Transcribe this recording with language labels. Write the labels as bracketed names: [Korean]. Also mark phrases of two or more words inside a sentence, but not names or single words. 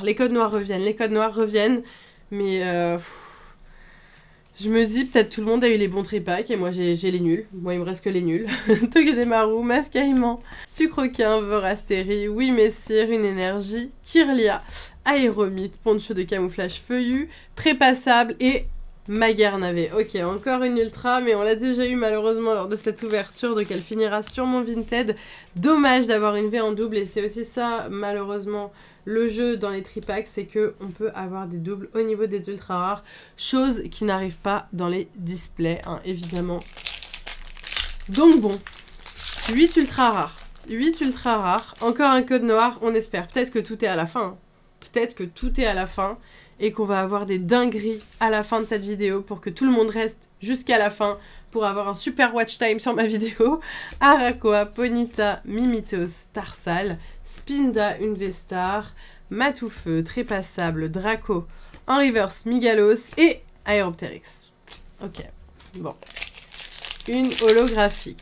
[French] Les codes noirs reviennent, les codes noirs reviennent. Mais je me dis, peut-être tout le monde a eu les bons tripacks et moi j'ai les nuls. Moi il me reste que les nuls. Togedemaru, Mascaïman, Sucroquin, Vorastérie, Oui Messire, une énergie, Kirlia, Aéromite, Poncho de camouflage feuillu, Trépassable et Maguernavé. Ok, encore une ultra, mais on l'a déjà eu malheureusement lors de cette ouverture, donc elle finira sur mon Vinted. Dommage d'avoir une V en double, et c'est aussi ça, malheureusement, le jeu dans les tripacks, c'est qu'on peut avoir des doubles au niveau des ultra rares, chose qui n'arrive pas dans les displays, hein, évidemment. Donc bon, 8 ultra rares. 8 ultra rares, encore un code noir, on espère. Peut-être que tout est à la fin. Hein. Peut-être que tout est à la fin. Et qu'on va avoir des dingueries à la fin de cette vidéo pour que tout le monde reste jusqu'à la fin pour avoir un super [English] watch time [French] sur ma vidéo. Arakoa, Ponyta, Mimitos, Tarsal, Spinda, une V-Star, Matoufeu, Trépassable, Draco, en reverse, Migalos et Aeropteryx. Ok, bon. Une holographique.